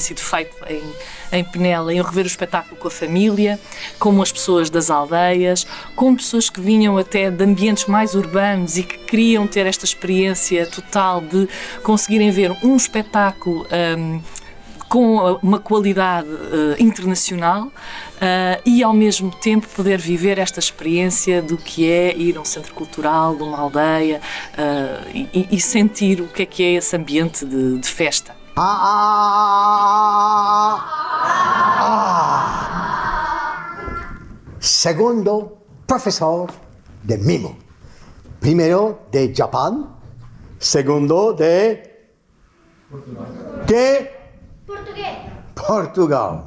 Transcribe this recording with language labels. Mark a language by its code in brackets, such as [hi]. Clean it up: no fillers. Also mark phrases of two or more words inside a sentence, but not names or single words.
[pt] sido feito em Penela, iam rever o espetáculo com a família, como as pessoas das aldeias, como pessoas que vinham até de ambientes mais urbanos e que queriam ter esta experiência total de conseguirem ver um espetáculo com uma qualidade internacional e ao mesmo tempo poder viver esta experiência do que é ir a um centro cultural, de uma aldeia e sentir o que é esse ambiente de festa. [es] Segundo profesor de mimo. Primero de Japón, segundo de... ¿Qué? Portugal.